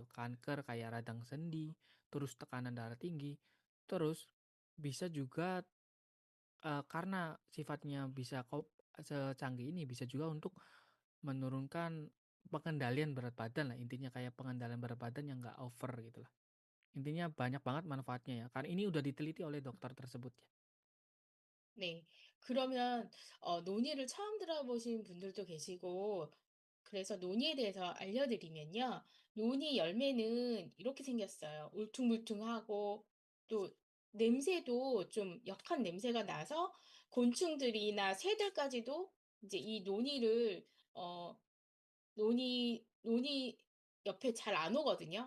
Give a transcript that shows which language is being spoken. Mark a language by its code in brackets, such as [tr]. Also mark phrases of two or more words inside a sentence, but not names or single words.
[id] Kanker kayak radang sendi, terus tekanan darah tinggi, terus bisa juga karena sifatnya bisa secanggih ini bisa juga untuk menurunkan pengendalian berat badan lah, intinya kayak pengendalian berat badan yang nggak over gitu lah. Intinya banyak banget manfaatnya ya, karena ini udah diteliti oleh dokter tersebut ya. [ko] 네. 그러면 논의를 처음 들어보신 분들도 계시고 그래서 논의에 대해서 알려드리면요. 논이 열매는 이렇게 생겼어요. 울퉁불퉁하고 또 냄새도 좀 역한 냄새가 나서 곤충들이나 새들까지도 이제 이 논이를 어 논이 옆에 잘 안 오거든요.